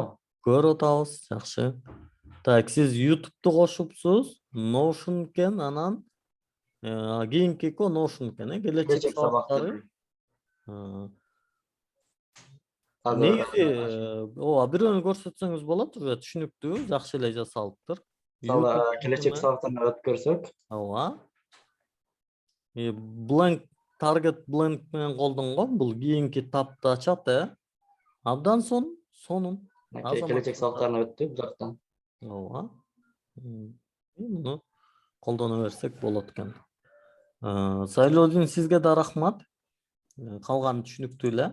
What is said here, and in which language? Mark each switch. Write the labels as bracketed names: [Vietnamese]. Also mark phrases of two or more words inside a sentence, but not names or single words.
[Kyrgyz] Көрүп атабыз, жакшы. Так, сиз YouTube'ду кошупсуз, Notion экен, анан кийинки Notion экен, келечек сабактары. Негизи, бирөөнү көрсөтсөңүз болот, уже түшүнүктүү, жакшы эле жасалыптыр. Келечек сабактарына өткөрсөк. Ооба. [English] Blank target blank [Kyrgyz] менен колдонгон, бул кийинки тапты ачат, Абдан сонун. Келечек сабактарына өттүк бул жактан. Ооба. Муну колдоно берсек болот экен. Сайлоодин, сизге да рахмат. Калганы түшүнүктүү эле.